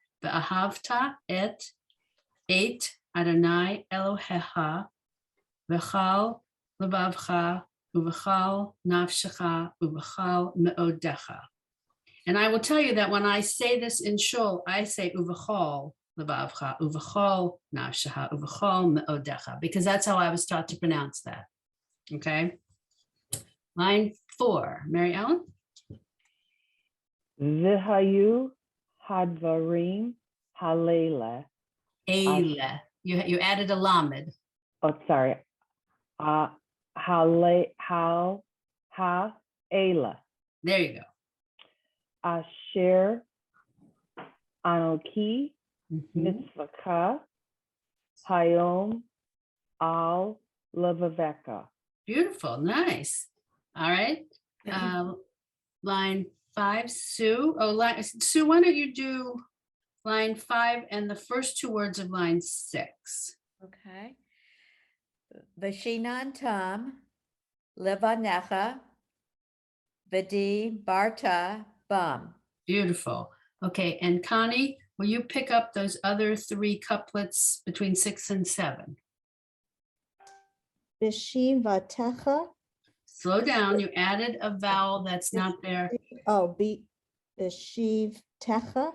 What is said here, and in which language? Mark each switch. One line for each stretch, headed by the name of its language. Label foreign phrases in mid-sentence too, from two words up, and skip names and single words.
Hebrew: ואהבת את אדני אלהיך וכל לבבך ובכל נפשך ובכל מאדך.
English: And I will tell you that when I say this in shul, I say
Hebrew: ובכל לבבך ובכל נפשך ובכל מאדך,
English: because that's how I was taught to pronounce that. Okay. Line 4, Mary Ellen.
Hebrew: והיו הדברים האלה.
English: Eile. You added a lamed. Oh, sorry. Ha'ela. There you go.
Hebrew: אשר אנכי Mhm. מצוך היום על לבבך.
English: Beautiful. Nice. All right. Line 5, Sue. Sue, why don't you do line 5 and the first two words of line 6? Okay.
Hebrew: ושננתם לבניך ודברת בם.
English: Beautiful. Okay. And Connie, will you pick up those other 3 couplets between 6 and 7? Bishivatecha. Slow down. You added a vowel that's not there. Oh, Bishivtecha.